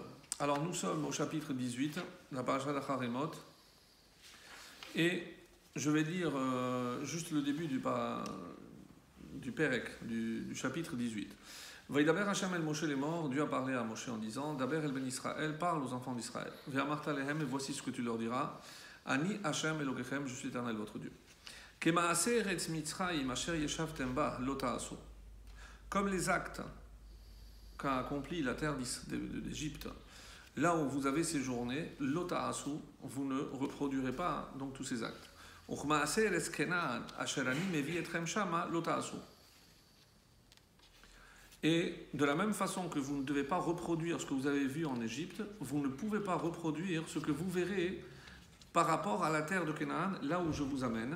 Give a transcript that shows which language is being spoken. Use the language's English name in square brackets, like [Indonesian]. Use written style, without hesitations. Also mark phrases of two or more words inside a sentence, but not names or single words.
[French] Alors nous sommes au chapitre 18, la paracha d'Acharimot, et je vais lire juste le début du Pérek, du chapitre 18. [Hebrew] וידבר השם אל משה לאמור, [French] Dieu a parlé à Moshe en disant, [Hebrew] דבר אל בני ישראל, [French] parle aux enfants d'Israël. [Hebrew] ואמרת להם, [French] et voici ce que tu leur diras, [Hebrew] אני השם אלוקיכם, [French] je suis éternel votre Dieu. [Hebrew] כמעשה ארץ מצרים אשר ישבתם בה לא תעשו. [French] Comme les actes qu'a accompli la terre d'Égypte, là où vous avez séjourné, [Hebrew] לא תעשו, [French] vous ne reproduirez pas donc tous ces actes. Et de la même façon que vous ne devez pas reproduire ce que vous avez vu en Égypte, vous ne pouvez pas reproduire ce que vous verrez par rapport à la terre de Canaan, là où je vous amène.